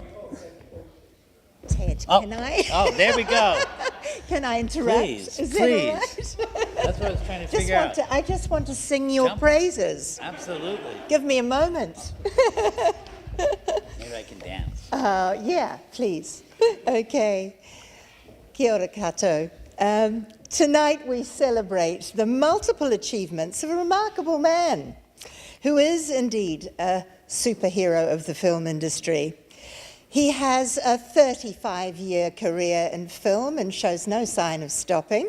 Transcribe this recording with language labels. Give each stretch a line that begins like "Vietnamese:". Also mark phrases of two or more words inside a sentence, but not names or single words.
English: Ted, can I? Oh, there we go. Can I interrupt? Please, Is please. that all right? That's what I was trying to figure out. I just want to sing your praises. Absolutely. Give me a moment. Maybe I can dance. Yeah, please.
Māori: Okay. Kia ora koutou.
English: Tonight we celebrate the multiple achievements of a remarkable man who is indeed a superhero of the film industry. He has a 35-year career in film and shows no sign of stopping.